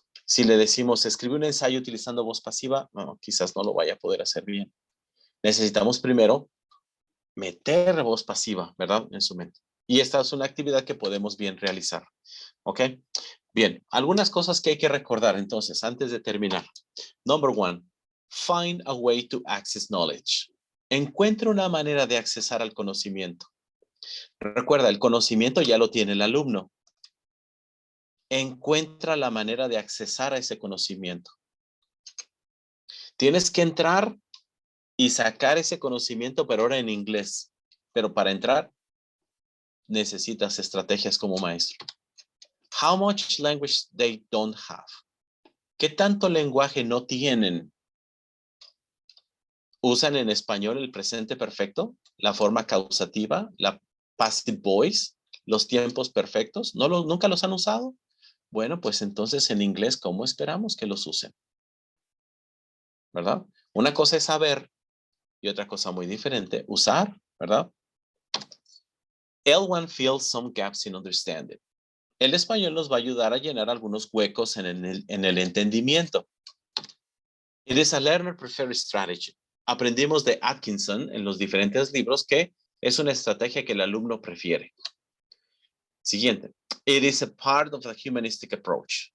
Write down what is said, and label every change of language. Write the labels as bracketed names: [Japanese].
[Spanish] Si le decimos, escribe un ensayo utilizando voz pasiva, no, quizás no lo vaya a poder hacer bien. Necesitamos primero meter voz pasiva, ¿verdad? En su mente. Y esta es una actividad que podemos bien realizar, ¿ok? Bien, algunas cosas que hay que recordar entonces antes de terminar. Number one, find a way to access knowledge. Encuentra una manera de accesar al conocimiento. Recuerda, el conocimiento ya lo tiene el alumno. Encuentra la manera de accesar a ese conocimiento. Tienes que entrar y sacar ese conocimiento, pero ahora en inglés. Pero para entrar, necesitas estrategias como maestro. [English] How much language they don't have. [Spanish] ¿Qué tanto lenguaje no tienen? ¿Usan en español el presente perfecto? ¿La forma causativa? ¿La passive voice? ¿Los tiempos perfectos? ¿Nunca los han usado? Bueno, pues entonces en inglés, ¿cómo esperamos que los usen? ¿Verdad? Una cosa es saber y otra cosa muy diferente, usar, ¿verdad? [English] L1 fills some gaps in understanding. [Spanish] El español nos va a ayudar a llenar algunos huecos en el entendimiento. [English] It is a learner preferred strategy. [Spanish] Aprendimos de Atkinson en los diferentes libros que es una estrategia que el alumno prefiere. Siguiente. [English] It is a part of the humanistic approach.